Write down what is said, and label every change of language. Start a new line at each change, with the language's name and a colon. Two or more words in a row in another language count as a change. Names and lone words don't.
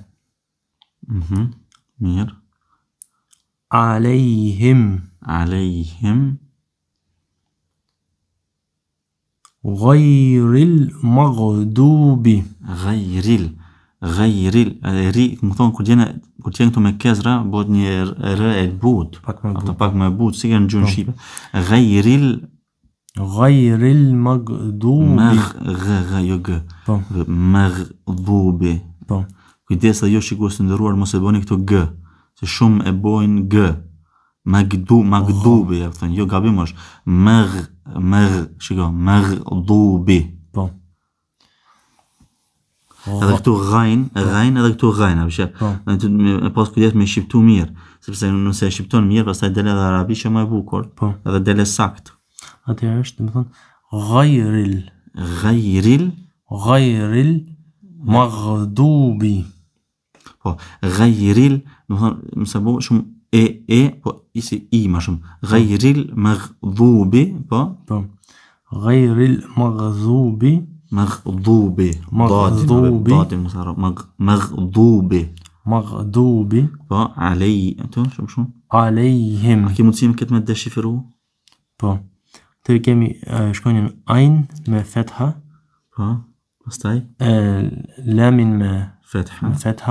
Arabic: مير عليهم غير المغضوب
Albanian: غير ri, më thonë, kur gjenë këtu me kezra, bëhet një r e but, pak më but, si kanë gjuhën shqipe.
Arabic: غير المغضوب
Albanian: maghdubi. Kujdes dhe jo shikues të nderuar, mos e bëni këtu g, se shumë e bojnë g. Maghdubi, jo gabim është maghdubi. Edhe këtu ghain, edhe këtu ghain, me pas kujdes me shqiptu mirë, sepse nëse e shqipton mirë, pastaj del edhe arabisht më e bukur, edhe del sakt. Atëherë është, do të thonë,
Arabic: غير المغضوب.
Albanian: Po, ghayril, do të thonë, mëse bo shumë po isi i më shumë.
Arabic: غير المغضوب, po. غير المغضوب. Maghdubi.
Albanian: Po, alejhim. A ke mundësi me këtë me deshifru? Po. Të kemi shkronjën ajn me fetha. Po, pastaj lamin me fetha.